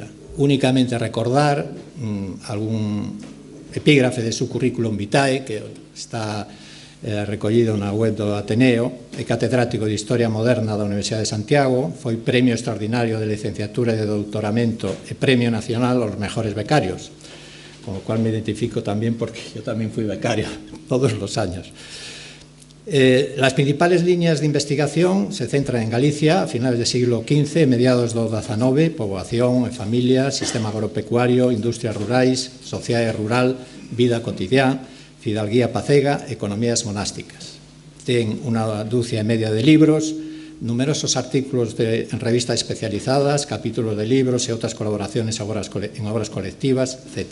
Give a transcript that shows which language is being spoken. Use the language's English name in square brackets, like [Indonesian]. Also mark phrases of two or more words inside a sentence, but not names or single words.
[Spanish] Únicamente recordar algún epígrafe de su currículum vitae que está [Galician] recollido na web do Ateneo. É catedrático de Historia Moderna da Universidade de Santiago, foi premio extraordinario de licenciatura e de doutoramento e premio nacional aos [Spanish] mejores becarios, con o cual me identifico [Galician] tamén porque yo tamén [Spanish] fui becario todos los años. Las principales líneas de investigación se centran en Galicia a finales del siglo XV [Galician] e mediados do XIX, poboación e familia, sistema agropecuario, industrias rurais, sociedade rural, vida cotidiana, fidalguía pacega, economías monásticas. Ten unha dúcia e media de libros, numerosos artículos en revistas especializadas, capítulos de libros e outras colaboraciones en obras colectivas, etc.